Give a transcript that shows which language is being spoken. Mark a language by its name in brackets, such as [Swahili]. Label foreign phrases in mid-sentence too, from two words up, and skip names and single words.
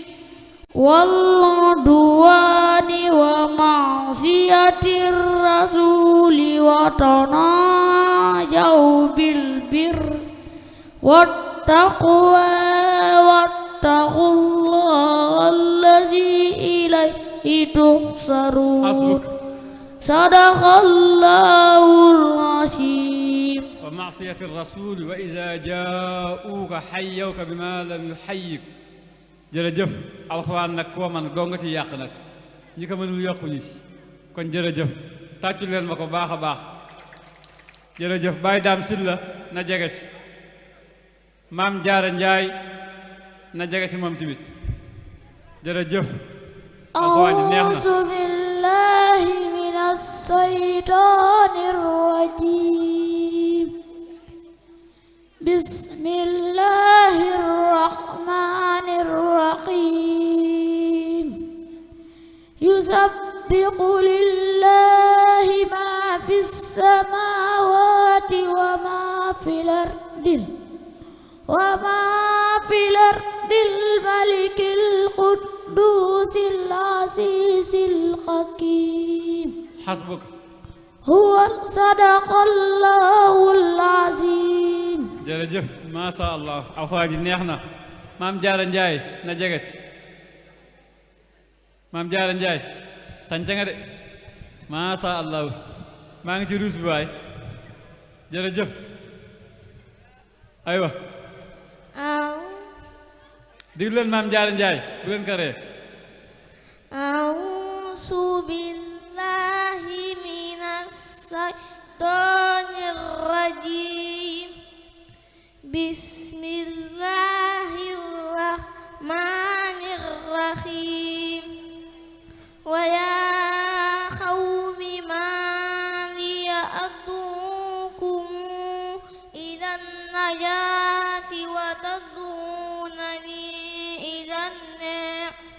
[Arabic] والعدوان ومعصية الرسول وتناجوا بالبر والتقوى واتقوا الله الذي إليه تحشرون صدق الله العظيم ومعصية الرسول وإذا جاءوك حيوك بما لم يحيك [Wolof] jërëjëf alxuraan nag koo man doo nga ci yàq nag ñi ko mënul yàquñu si kon jërëjëf tàccu leen ma ko baax a baax jërëjëf Baye Dame Sylla na jege si Maam Jaara Njaay na jege si moom tamit jërëjëf alxuraan ji neex na [Arabic] أعوذ بالله من الشيطان الرجيم بسم الله الرحمن الرحيم يسبح لله ما في السماوات وما في الأرض الملك القدوس العزيز الحكيم حسبك هو صدق الله العظيم [Wolof] jërëjëf [Arabic] ما شاء الله [Wolof] alxuraan ji neex na Maam Jaara Njaay na jege si Maam Jaara Njaay sañca nga de [Arabic] ما شاء الله [Wolof] maa ngi ci ruus bi waay jërëjëf aywa diglu leen Maam Jaara Njaay bu leen ko ree [Arabic] أعوذ بالله من الشيطان الرجيم بسم الله الرحمن الرحيم ويا قوم ما لي أدعوكم إلى النجاة وتدعونني إلى النار